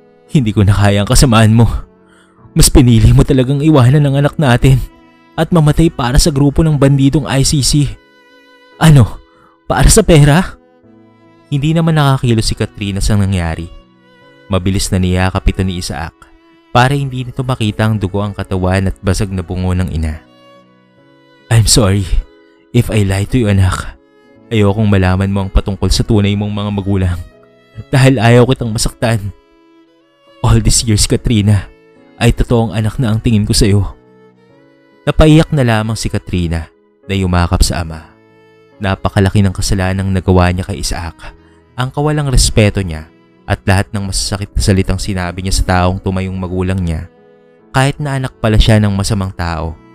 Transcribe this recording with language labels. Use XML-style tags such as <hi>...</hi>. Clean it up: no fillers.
<tl>Hindi ko na kaya ang kasamaan mo. Mas pinili mo talagang iwanan ang anak natin at mamatay para sa grupo ng bandidong ICC. Ano? Para sa pera? Hindi naman nakakilos si Katrina sa nangyari. Mabilis na niyakap ito ni Isaac para hindi nito makita ang dugo ang katawan at basag na bungo ng ina.</tl> <en>I'm sorry if I lied to you, anak.</en> <tl>Ayokong malaman mo ang patungkol sa tunay mong mga magulang dahil ayaw kitang masaktan.</tl> <en>All these years,</en> <tl>Katrina, ay totoong anak na ang tingin ko sa iyo. Napaiyak na lamang si Katrina na yumakap sa ama. Napakalaki ng kasalanang nagawa niya kay Isaac, ang kawalang respeto niya at lahat ng masasakit na salitang sinabi niya sa taong tumayong magulang niya. Kahit na anak pala siya ng masamang tao,</tl>